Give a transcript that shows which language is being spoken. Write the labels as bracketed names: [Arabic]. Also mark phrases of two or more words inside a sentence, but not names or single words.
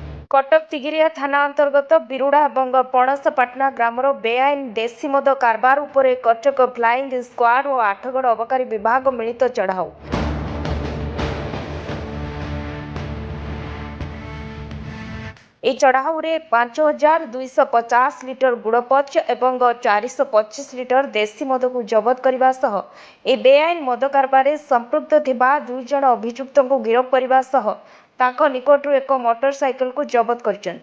[Odia] କଟକ ତିଗିରିଆ ଥାନା ଅନ୍ତର୍ଗତ ବିରୁଡ଼ା ଔର ପଣସପାଟଣା ଗ୍ରାମର ବେଆଇନ ଦେଶୀ ମଦ କାରବାର ଉପରେ କଟକ [English] flying squad [Odia] ଔର ଆଠଗଡ଼ ଅବକାରୀ ବିଭାଗ ମିଳିତ ଚଢ଼ାଉ। এই ଚଢ଼ାଉରେ 5250 ଲିଟର ଗୁଡ଼ପଚ ଏବଂ 425 ଲିଟର ଦେଶୀ ମଦକୁ ଜବତ କରିବା ସହ ଏ ବେଆଇନ ମଦ କାରବାରରେ ସମ୍ପୃକ୍ତ ଥିବା 2 ଜଣ ଅଭିଯୁକ୍ତଙ୍କୁ ଗିରଫ କରିବା ସହ ତାଙ୍କ ନିକଟରୁ ଏକ ମୋଟରସାଇକେଲକୁ ଜବତ କରିଛନ୍ତି।